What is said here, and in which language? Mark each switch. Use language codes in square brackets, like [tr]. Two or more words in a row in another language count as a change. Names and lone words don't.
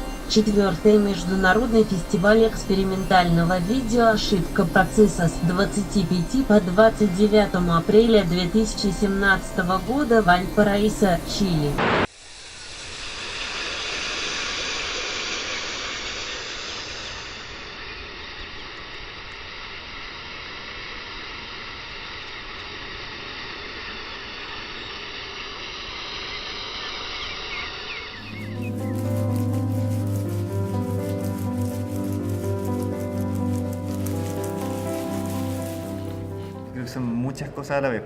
[ru] Четвертый международный фестиваль экспериментального видео «Ошибка процесса» с 25 по 29 апреля 2017 года в Вальпараисо, Чили. [es] Creo que son muchas cosas a la vez,